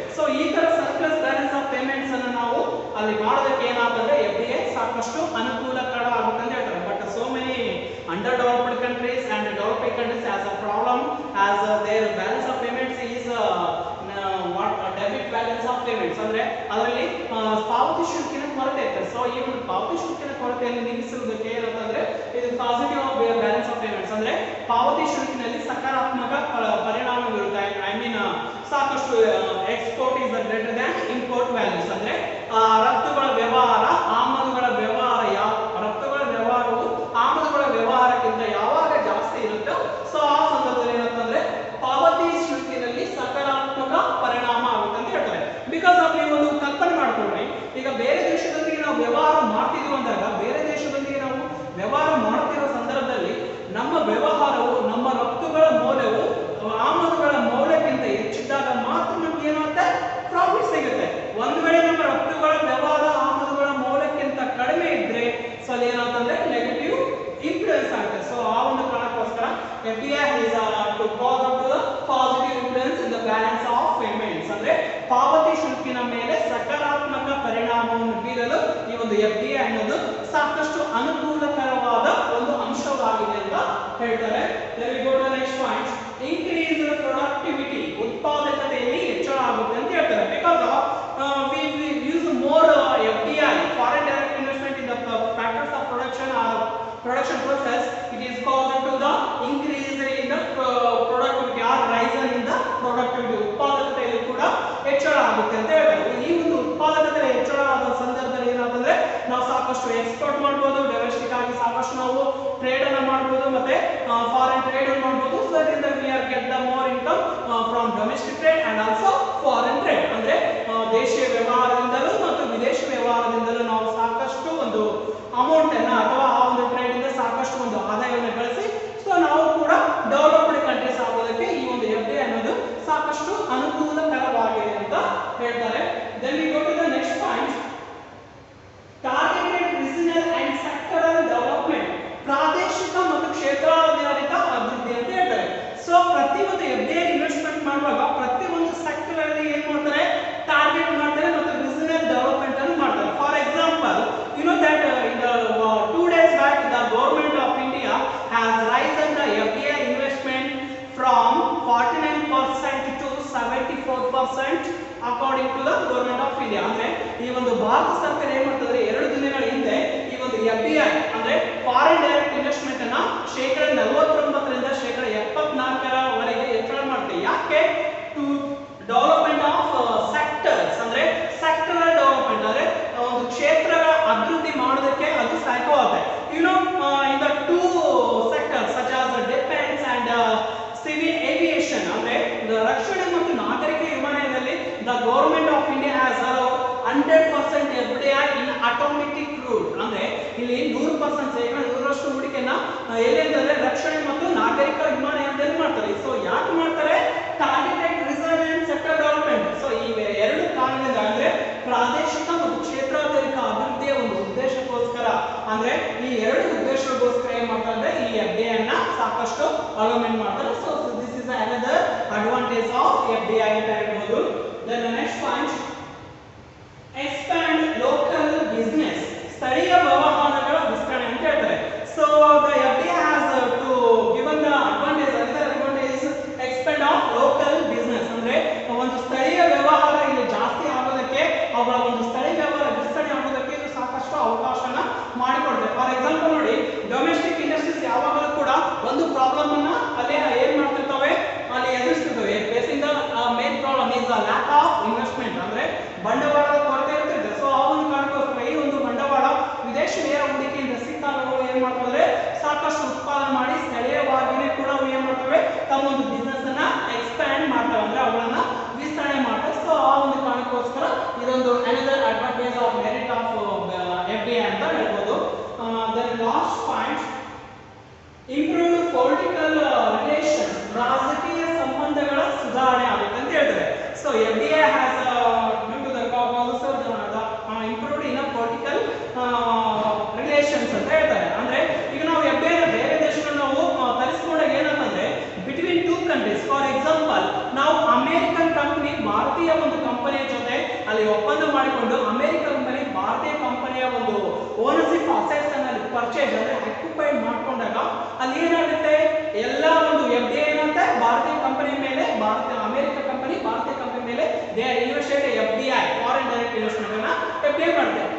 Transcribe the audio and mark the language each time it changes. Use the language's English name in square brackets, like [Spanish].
[Kannada] So ಈ ತರ surplus balance of payments ಅನ್ನು ನಾವು ಅಲ್ಲಿ ಮಾಡೋದಕ್ಕೆ ಏನಾಗ್ತದೆ FDI ಸಾಕಷ್ಟು ಅನುಕೂಲಕರ ಆಗುತ್ತೆ ಅಂತ ಹೇಳ್ತಾರೆ. [English] But so many underdeveloped countries and developing countries has a problem as their balance of payments is what debit balance of payments. [Kannada] ಅಂದ್ರೆ ಅದರಲ್ಲಿ ಪಾವತಿ ಶುಲ್ಕಿನ ಕೊರತೆ ಇರ್ತದೆ. ಸೊ ಈ ಒಂದು ಪಾವತಿ ಶುಲ್ಕಿನ ಕೊರತೆಯನ್ನು ನೀಗಿಸುವುದಕ್ಕೆ ಏನಂತಂದ್ರೆ ಇದು ಪಾಸಿಟಿವ್ ಬ್ಯಾಲೆನ್ಸ್ ಆಫ್ ಪೇಮೆಂಟ್ಸ್ ಅಂದ್ರೆ ಪಾವತಿ ಶುಲ್ಕಿನಲ್ಲಿ ಸಕಾರಾತ್ಮಕ ಪರಿಣಾಮ ಬೀರುತ್ತೆ. [English] I mean ಸಾಕಷ್ಟು export is greater than import values. [Kannada] ಅಂದ್ರೆ ರಫ್ತುಗಳ ವ್ಯವಹಾರ ಆಮದುಗಳ ವ್ಯವಹಾರ ರಫ್ತುಗಳ ವ್ಯವಹಾರವು ಆಮದುಗಳ ವ್ಯವಹಾರಕ್ಕಿಂತ ಯಾವಾಗ ಜಾಸ್ತಿ ಇರುತ್ತೋ ಸೊ ಆ ಸಂದರ್ಭದಲ್ಲಿ ಏನಂತಂದ್ರೆ ಪಾವತಿ ಶುಲ್ಕಿನಲ್ಲಿ ಸಕಾರಾತ್ಮಕ ಪರಿಣಾಮ ಆಗುತ್ತೆ ಅಂತ ಹೇಳ್ತಾರೆ. ಬಿಕಾಸ್ ಆಫ್ ನೀವು ಒಂದು ಕಲ್ಪನೆ ಮಾಡ್ಕೊಂಡ್ರಿ, ಈಗ ಬೇರೆ ದೇಶದೊಂದಿಗೆ ನಾವು ವ್ಯವಹಾರ ಮಾಡ್ತಿದ್ವಿ ಅಂದಾಗ ಬೇರೆ ದೇಶದೊಂದಿಗೆ ನಾವು ವ್ಯವಹಾರ ಮಾಡುತ್ತಿರುವ ಸಂದರ್ಭದಲ್ಲಿ ನಮ್ಮ ವ್ಯವಹಾರವು ನಮ್ಮ ರಫ್ತುಗಳ ಮೌಲ್ಯವು ಆಮದುಗಳ ಮೌಲ್ಯಕ್ಕಿಂತ ಹೆಚ್ಚಿದ್ದಾಗ ಮಾತ್ರ ನಮ್ಗೆ ಏನಾಗುತ್ತೆ ಪ್ರಾಫಿಟ್ ಸಿಗುತ್ತೆ. ಒಂದು ವೇಳೆ ನಮ್ಮ ರಫ್ತುಗಳ ವ್ಯವಹಾರ ಆಮದುಗಳ ಮೌಲ್ಯಕ್ಕಿಂತ ಕಡಿಮೆ ಇದ್ರೆ ಸೊ ಅಲ್ಲಿ ಏನಾಗ್ತಂದ್ರೆ ನೆಗೆಟಿವ್ ಇನ್ಫ್ಲೂಯೆನ್ಸ್ ಆಗುತ್ತೆ. ಸೊ ಆ ಒಂದು ಕಾರಣಕ್ಕೋಸ್ಕರ [English] FDI is to cause up to the positive influence in the balance of payments. [Kannada] ಅಂದ್ರೆ ಪಾವತಿ ಶುಲ್ಕಿನ ಮೇಲೆ ಸಕಾರಾತ್ಮಕ ಪರಿಣಾಮವನ್ನು ಬೀರಲು ಈ ಒಂದು FDI ಅನ್ನೋದು ಸಾಕಷ್ಟು ಅನುಕೂಲಕರವಾದ ಒಂದು ಅಂಶವಾಗಿದೆ ಅಂತ ಹೇಳ್ತಾರೆ. [English] Then we go to the next point. Increase the productivity. [Kannada] ಉತ್ಪಾದಕತೆಯಲ್ಲಿ ಹೆಚ್ಚಳ ಆಗುತ್ತೆ ಅಂತ ಹೇಳ್ತಾರೆ. [English] Because we use more FDI, foreign direct investment in the factors of production process, it is caused to the increase in the productivity or rise in the productivity. [Kannada] ಉತ್ಪಾದಕತೆಯಲ್ಲಿ ಕೂಡ ಹೆಚ್ಚಳ ಆಗುತ್ತೆ ಅಂತ ಹೇಳ್ತಾರೆ. ಈ ಒಂದು ಉತ್ಪಾದಕತೆ ಹೆಚ್ಚಳ ಆದ ಸಂದರ್ಭದಲ್ಲಿ ಏನಾಗುತ್ತೆ ನಾವು ಸಾಕಷ್ಟು ಎಕ್ಸ್ಪೋರ್ಟ್ ಮಾಡಬಹುದು, ಡೊಮೆಸ್ಟಿಕ್ ಆಗಿ ಸಾಕಷ್ಟು ನಾವು ಟ್ರೇಡ್ ಅನ್ನು ಮಾಡಬಹುದು ಮತ್ತೆ ಫಾರಿನ್ ಟ್ರೇಡ್ ಅನ್ನು ಮಾಡಬಹುದು. ಸೊ ಇದರಿಂದ [English] we are get the more income from domestic trade and also foreign trade. [Kannada] ಅಂದ್ರೆ ದೇಶೀಯ ವ್ಯವಹಾರದಿಂದಲೂ ಮತ್ತು ವಿದೇಶಿ ವ್ಯವಹಾರದಿಂದಲೂ ನಾವು ಸಾಕಷ್ಟು ಒಂದು ಅಮೌಂಟ್ ಅನ್ನು ಅಥವಾ ಆ ಒಂದು ಟ್ರೇಡ್ ಇಂದ ಸಾಕಷ್ಟು ಒಂದು ಆದಾಯವನ್ನು ಗಳಿಸಿ ಸೊ ನಾವು ಕೂಡ ಡೆವಲಪ್ಡ್ ಕಂಟ್ರೀಸ್ ಆಗೋದಕ್ಕೆ ಈ ಒಂದು FDI ಅನ್ನೋದು ಸಾಕಷ್ಟು ಅನುಕೂಲಕರವಾಗಿದೆ ಅಂತ ಹೇಳ್ತಾರೆ. [English] Then we go to the next point. Targeted regional and sectoral development. [Kannada] ಪ್ರಾದೇಶಿಕ ಮತ್ತು ಕ್ಷೇತ್ರಾಧಾರಿತ ಅಭಿವೃದ್ಧಿ ಅಂತ ಹೇಳ್ತಾರೆ. ಸೊ ಪ್ರತಿಯೊಂದು FDI ಇನ್ವೆಸ್ಟ್ಮೆಂಟ್ ಮಾಡುವಾಗ ಪ್ರತಿಯೊಂದು ಸೆಕ್ಟರ್ ಅಲ್ಲಿ ಏನ್ ಮಾಡ್ತಾರೆ ಟಾರ್ಗೆಟ್ ಮಾಡ್ತಾರೆ ಮತ್ತು ರೀಜನಲ್ ಡೆವಲಪ್ಮೆಂಟ್ ಅನ್ನು ಮಾಡ್ತಾರೆ. [English] For example you know that in the 2 days back the government of India has raised the FDI investment from 49% to 74% according to the government of India. [Kannada] ಅಂದ್ರೆ ಈ ಒಂದು ಭಾರತ ಸರ್ಕಾರ ಏನು ಮಾಡ್ತದೆ 2 ದಿನಗಳ ಹಿಂದೆ ಈ ಒಂದು FDI ಅಂದ್ರೆ ಫಾರಿನ್ ಡೈರೆಕ್ಟ್ ಇನ್ವೆಸ್ಟ್ಮೆಂಟ್ ಅನ್ನ 49% ರಿಂದ 74% ವರೆಗೆ ಹೆಚ್ಚಳ ಮಾಡುತ್ತೆ. ಯಾಕೆ? [English] to development of sectors [Kannada] ಅಂದ್ರೆ ಸೆಕ್ಟರಲ್ ಡೆವಲಪ್ಮೆಂಟ್ ಅಂದ್ರೆ ಒಂದು ಕ್ಷೇತ್ರಗಳ ಅಭಿವೃದ್ಧಿ ಮಾಡೋದಕ್ಕೆ ಅದು ಸಹಾಯಕವಾಗುತ್ತೆ. [English] in the 2 sectors such as defense and civil aviation [Kannada] ಅಂದ್ರೆ ರಕ್ಷಣೆ ಮತ್ತು ನಾಗರಿಕ ವಿಮಾನಯಾನದಲ್ಲಿ [English] the government of India has allowed 100% FDI in automatic route. [Kannada] ಅಂದ್ರೆ ಇಲ್ಲಿ 100% 100% ಹೂಡಿಕೆಯನ್ನ ಎಲ್ಲಿಂದ್ರೆ ರಕ್ಷಣೆ ಮತ್ತು ನಾಗರಿಕ ವಿಮಾನಯಾನದಲ್ಲಿ ಮಾಡ್ತಾರೆ. ಸೊ ಯಾಕೆ ಮಾಡ್ತಾರೆ? [English] Targeted reserve and sector development. [Kannada] So ಈ ಎರಡು ಕಾರಣದಿಂದ ಅಂದ್ರೆ ಪ್ರಾದೇಶಿಕ ಮತ್ತು ಕ್ಷೇತ್ರಾಧಾರಿತ ಅಭಿವೃದ್ಧಿಯ ಒಂದು ಉದ್ದೇಶಕ್ಕೋಸ್ಕರ ಅಂದ್ರೆ ಈ ಎರಡು ಉದ್ದೇಶಕ್ಕೋಸ್ಕರ ಏನ್ ಮಾಡ್ತಾರೆ ಈ FDI ಅನ್ನ ಸಾಕಷ್ಟು ಸಾಕಷ್ಟು ಅಲೋಮೆಂಟ್ ಮಾಡ್ತಾರೆ. [English] so this is another advantage of FDI [Kannada] ಅಂತ ಹೇಳ್ಬೋದು. [English] then next point, expand local business, [Kannada] ಸ್ಥಳೀಯ ವ್ಯವಹಾರಗಳ ವಿಸ್ತರಣೆ ಅಂತ ಹೇಳ್ತಾರೆ. [English] So the FDI has to given the advantage, another advantage is expand of local business. [Kannada] ಅಂದ್ರೆ ಒಂದು ಸ್ಥಳೀಯ ವ್ಯವಹಾರ ಇಲ್ಲಿ ಜಾಸ್ತಿ ಆಗೋದಕ್ಕೆ, ಅವರ ಒಂದು ಸ್ಥಳೀಯ ವ್ಯವಹಾರ ವಿಸ್ತರಣೆ ಆಗೋದಕ್ಕೆ ಇದು ಸಾಕಷ್ಟು ಅವಕಾಶನ ಮಾಡಿಕೊಡುತ್ತೆ. ಫಾರ್ ಎಕ್ಸಾಂಪಲ್ ನೋಡಿ, ಡೊಮೆಸ್ಟಿಕ್ ಇಂಡಸ್ಟ್ರೀಸ್ ಯಾವಾಗಲೂ ಕೂಡ ಒಂದು ಪ್ರಾಬ್ಲಮ್ ಅನ್ನ ಅಲ್ಲಿ ಏನ್ ಮಾಡ್ತಿರ್ತವೆ, ಅಲ್ಲಿ ಎದುರಿಸ್ತಿರ್ತವೆ. [English] facing the main problem is the lack of investment, [Kannada] ಅಂದ್ರೆ ಬಂಡವಾಳದ ಕೊರತೆ ಇರ್ತಿದೆ. ಸೊ ಆ ಒಂದು ಕಾರಣಕ್ಕೋಸ್ಕರ ಈ ಒಂದು ಬಂಡವಾಳ ವಿದೇಶಿ ನೇರ ಹೂಡಿಕೆಯಿಂದ ಸಿಕ್ಕಾಗ ಏನ್ ಮಾಡ್ತಾರೆ, ಸಾಕಷ್ಟು ಉತ್ಪಾದನೆ ಮಾಡಿ ಸ್ಥಳೀಯವಾಗಿಯೇ ಕೂಡ ಏನ್ ಮಾಡ್ತವೆ, ತಮ್ಮ ಒಂದು ಬಿಸ್ನೆಸ್ ಅನ್ನ ಎಕ್ಸ್ಪ್ಯಾಂಡ್ ಮಾಡ್ತವೆ, ಅಂದ್ರೆ ಅವುಗಳನ್ನ ವಿಸ್ತರಣೆ ಮಾಡ್ತವೆ. ಸೊ ಆ ಒಂದು ಕಾರಣಕ್ಕೋಸ್ಕರ ಇದೊಂದು [English] another advantage of merit of FDI [Kannada] ಅಂತ ಹೇಳ್ಬೋದು. [English] then last point, improve political relation, [Kannada] ರಾಜಕೀಯ ಸಂಬಂಧಗಳ ಸುಧಾರಣೆ ಆಗುತ್ತೆ ಅಂತ ಹೇಳ್ತಾರೆ. [English] so FDI has due to the also improved in a political relations [Kannada] ಅಂತ ಹೇಳ್ತಾರೆ. ಅಂದ್ರೆ ಈಗ ನಾವು FDI ನ ಬೇರೆ ದೇಶಗಳನ್ನ ನಾವು ತರಿಸಿಕೊಂಡಾಗ ಏನಂತಂದ್ರೆ [English] between two countries, [Kannada] for example ನಾವು ಅಮೆರಿಕನ್ ಕಂಪನಿ ಭಾರತೀಯ ಒಂದು ಕಂಪನಿಯ ಜೊತೆ ಅಲ್ಲಿ ಒಪ್ಪಂದ ಮಾಡಿಕೊಂಡು ಅಮೆರಿಕನ್ ಕಂಪನಿ ಭಾರತೀಯ ಕಂಪನಿಯ ಒಂದು ಓನರ್ಶಿಪ್ ಅಸೆಟ್ಸ್ ಅನ್ನ ಪರ್ಚೇಸ್ ಅಂದ್ರೆ ಆಕ್ಯುಪೈಡ್ ಮಾಡ್ಕೊಂಡಾಗ ಅಲ್ಲಿ ಏನಾಗುತ್ತೆ, ಎಲ್ಲ ಒಂದು FDI ಏನಂತೆ ಭಾರತೀಯ ಕಂಪನಿ ಮೇಲೆ, ಅಮೆರಿಕ ಕಂಪನಿ ಭಾರತೀಯ ಕಂಪನಿ ಮೇಲೆ [English] they are invested FDI, [Kannada] foreign direct investment ಅನ್ನ FDI ಮಾಡುತ್ತೆ.